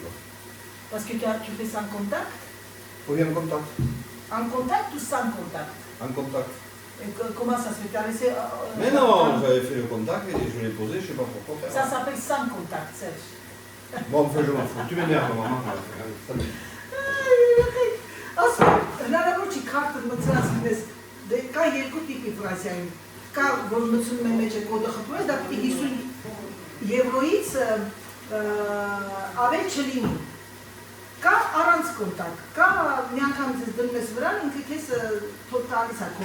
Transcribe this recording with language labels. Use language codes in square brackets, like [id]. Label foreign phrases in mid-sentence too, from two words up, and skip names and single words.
[fr] Parce que tu fais sans contact? Oui, en contact. En contact ou sans contact? En contact. Et comment ça se fait? Tu as laissé... Mais non, j'avais fait le contact et je l'ai posé, je ne sais pas pourquoi faire. Ça s'appelle sans contact, Serge. Bon, enfin, je m'en fous. Tu m'énerves, maman. Salut. [hy] Հնարավոր չի քարտը մցրած լինես, դե կա երկու տիպի Ֆրանսիայում, կա որ մցնում է մեջ է կոդը խփում ես, դա պիտի 50 եվրոից ավել չլինի, կա առանց կոնտակտ, կա մի անգամ ձեզ դնում ես վրան, ինքը քեզ տալիս է